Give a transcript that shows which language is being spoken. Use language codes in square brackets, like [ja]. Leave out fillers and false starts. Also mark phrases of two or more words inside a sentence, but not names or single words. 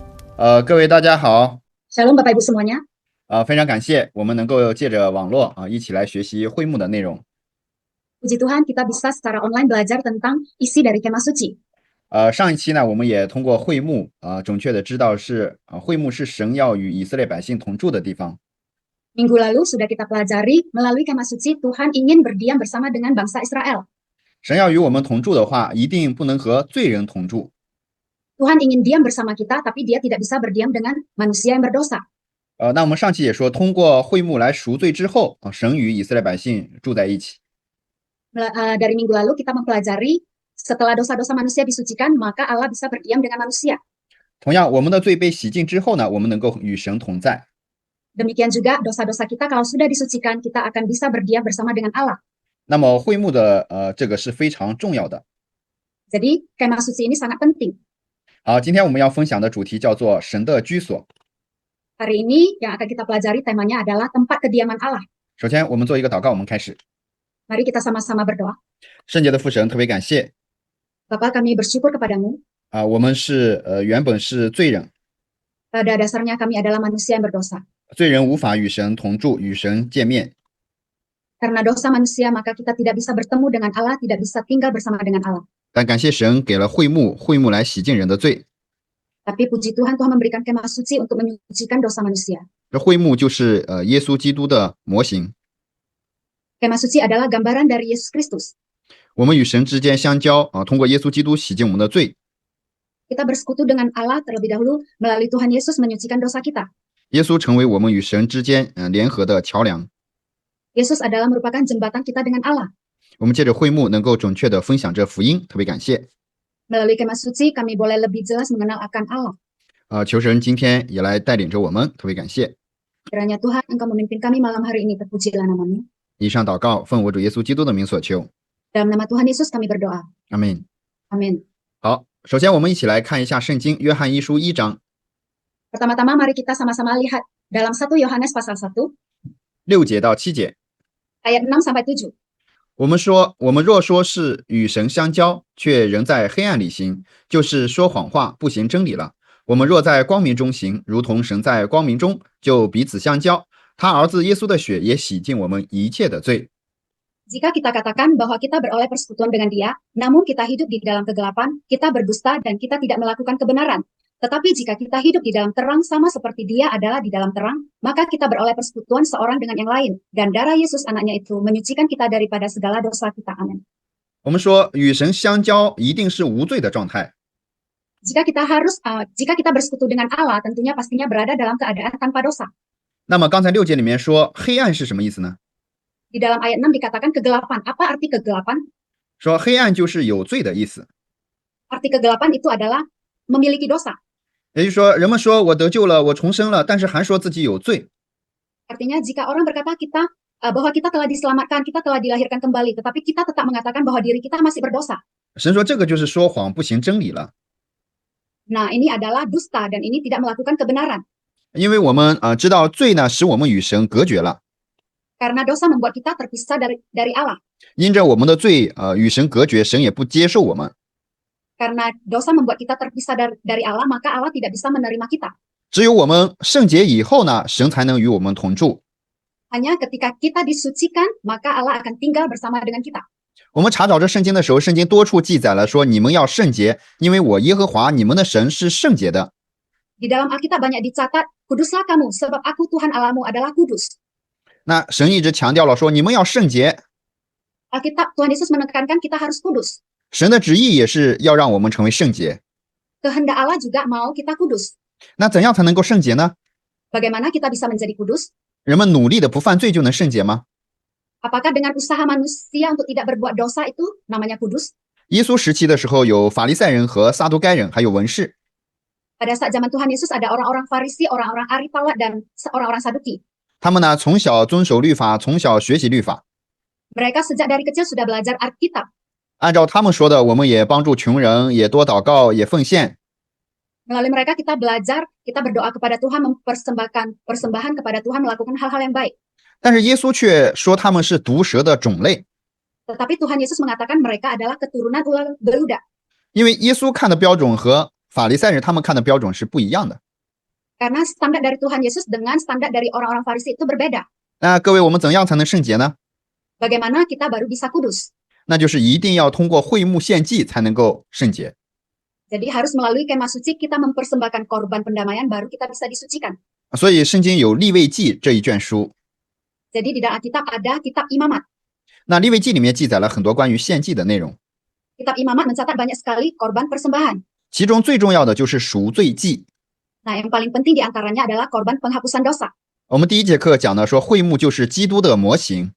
[zh] 各位大家好， [id] Shalom Bapak Ibu semuanya. [zh] 非常感谢我们能够借着网络一起来学习会幕的内容。 [id] Puji Tuhan kita bisa secara online belajar tentang isi dari Kemah Suci. [zh] 上一期呢，我们也通过会幕准确的知道会幕是神要与以色列百姓同住的地方。 [id] Minggu lalu sudah kita pelajari melalui Kemah Suci Tuhan ingin berdiam bersama dengan bangsa Israel. [zh] 神要与我们同住的话，一定不能和罪人同住。 [id] Tuhan ingin diam bersama kita, tapi dia tidak bisa berdiam dengan manusia yang berdosa. [zh] 那我们上期也说，通过会幕来赎罪之后神与以色列百姓住在一起。 [id] Dari minggu lalu kita mempelajari setelah dosa-dosa manusia disucikan, maka Allah bisa berdiam dengan manusia. [zh] 同样，我们的罪被洗净之后呢，我们能够与神同在。 [id] Demikian juga dosa-dosa kita kalau sudah disucikan, kita akan bisa berdiam bersama dengan Allah. [zh] 那么会幕的这个是非常重要的。 [id] Jadi Kemah Suci ini sangat penting. [zh] 好，今天我们要分享的主题叫做神的居所。 [id] Hari ini yang akan kita pelajari temanya adalah tempat kediaman Allah. [zh] 首先，我们做一个祷告，我们开始。 [id] Mari kita sama-sama berdoa. [zh] 圣洁的父神，特别感谢 [id] Bapa, kami bersyukur kepadamu. [zh] 我们是原本是罪人， [id] Pada dasarnya kami adalah manusia yang berdosa. [zh] 罪人无法与神同住，与神见面。 [id] Karena dosa manusia, maka kita tidak bisa bertemu dengan Allah, tidak bisa tinggal bersama dengan Allah. [zh] 但感谢神给了会幕，会幕来洗净人的罪。 [id] Tapi puji Tuhan, Tuhan memberikan kemah suci untuk menyucikan dosa manusia. [zh] 这会幕就是耶稣基督的模型。 [id] Kemah suci adalah gambaran dari Yesus Kristus. [zh] 我们与神之间相交通过耶稣基督洗净我们的罪。 [id] Kita bersekutu dengan Allah terlebih dahulu melalui Tuhan Yesus menyucikan dosa kita. [zh] 耶稣成为我们与神之间联合的桥梁。 [id] Yesus adalah merupakan jembatan kita dengan Allah. [zh] 我们借着会幕能够准确的分享这福音，特别感谢。 [id] Melalui kemah suci, kami boleh lebih jelas mengenal akan Allah. [zh] 求神今天也来带领着我们，特别感谢。 [id] Kiranya Tuhan, Engkau memimpin kami malam hari ini, terpujilah namamu. [zh] 以上祷告奉我主耶稣基督的名所求， [id] Dalam nama Tuhan Yesus kami berdoa. [zh] 阿门。 [id] Amin. [zh] 好，首先我们一起来看一下圣经约翰一书1章 [id] Pertama-tama mari kita sama-sama lihat dalam 1 Yohanes pasal 1, [zh] 6 节到7节。 [id] ayat 6 sampai 7. [zh] 我们若说是与神相交，却仍在黑暗里行，就是说谎话，不行真理了。我们若在光明中行，如同神在光明中，就彼此相交。他儿子耶稣的血也洗净我们一切的罪。 [id] Jika kita katakan bahwa kita beroleh persekutuan dengan Dia, namun kita hidup di dalam kegelapan, kita berdusta dan kita tidak melakukan kebenaran. Tetapi jika kita hidup di dalam terang sama seperti Dia adalah di dalam terang, maka kita beroleh persekutuan seorang dengan yang lain. Dan darah Yesus anaknya itu menyucikan kita daripada segala dosa kita. Amin. [zh] 我们说与神相交一定是无罪的状态， [id] Jika kita bersekutu dengan Allah, tentunya pastinya berada dalam keadaan tanpa dosa. [zh] 那么刚才6节里面说黑暗是什么意思呢？ [id] Di dalam ayat 6 dikatakan kegelapan. Apa arti kegelapan? [zh] 说黑暗就是有罪的意思， [id] Arti kegelapan itu adalah memiliki dosa. [zh] 也就是说人们说我得救了，我重生了，但是还说自己有罪。 [id] Artinya jika orang berkata bahwa kita telah diselamatkan, kita telah dilahirkan kembali, tetapi kita tetap mengatakan bahwa diri kita masih berdosa. [zh] 神说这个就是说谎不行真理了， [id] Nah, ini adalah dusta dan ini tidak melakukan kebenaran. [zh] 因为我们知道罪呢使我们与神隔绝了， [id] Karena dosa membuat kita terpisah dari Allah. [zh] 因着我们的罪与神隔绝，神也不接受我们。 [id] Karena dosa membuat kita terpisah dari Allah, maka Allah tidak bisa menerima kita. [zh] 只有我们圣洁以后呢，神才能与我们同住。 [id] Hanya ketika kita disucikan, maka Allah akan tinggal bersama dengan kita. [zh] 我们查找这圣经的时候，圣经多处记载了说你们要圣洁，因为我耶和华你们的神是圣洁的。 [id] Di dalam Alkitab banyak dicatat, kuduslah kamu, sebab aku Tuhan Allahmu adalah kudus. [zh] 那神一直强调了说你们要圣洁， [id] Alkitab Tuhan Yesus menekankan kita harus kudus. [zh] 神的旨意也是要让我们成为圣洁。 [id] Kehendak Allah juga mau kita kudus. [zh] 那怎样才能够圣洁呢？ [id] Bagaimana kita bisa menjadi kudus? [zh] 人们努力的不犯罪就能圣洁吗？ [id] Apakah dengan usaha manusia untuk tidak berbuat dosa itu namanya kudus? [zh] 耶稣时期的时候，有法利赛人和撒都该人，还有文士。 [id] Pada saat zaman Tuhan Yesus ada orang-orang Farisi, orang-orang Ari Taurat, dan orang-orang Saduki. [zh] 他们呢从小遵守律法，从小学习律法。 [id] Mereka sejak dari kecil sudah belajar Alkitab. [zh] 按照他们说的，我们也帮助穷人，也多祷告，也奉献。 [id] Melalui mereka kita belajar, kita berdoa kepada Tuhan, mempersembahkan persembahan kepada Tuhan, melakukan hal-hal yang baik. [zh] 但是耶稣却说他们是毒蛇的种类， [id] Tetapi Tuhan Yesus mengatakan mereka adalah keturunan ular beludak. [zh] 因为耶稣看的标准和法利赛人他们看的标准是不一样的。 [id] Karena standar dari Tuhan Yesus dengan standar dari orang-orang Farisi itu berbeda. [zh] 那各位，我们怎样才能圣洁呢？ [id] Bagaimana kita baru bisa kudus? [zh] 那就是一定要通过会幕献祭才能够圣洁。 [id] Jadi harus melalui kemah suci kita mempersembahkan korban pendamaian baru kita bisa disucikan. [zh] 所以圣经有利未记这一卷书， [id] Jadi di dalam Alkitab ada kitab Imamat. [zh] 那利未记里面记载了很多关于献祭的内容， [id] Kitab Imamat mencatat banyak sekali korban persembahan. [zh] 其中最重要的就是赎罪祭。 [id] Nah, yang paling penting di antaranya adalah korban penghapusan dosa. [zh] 我们第一节课讲的说，会幕就是基督的模型。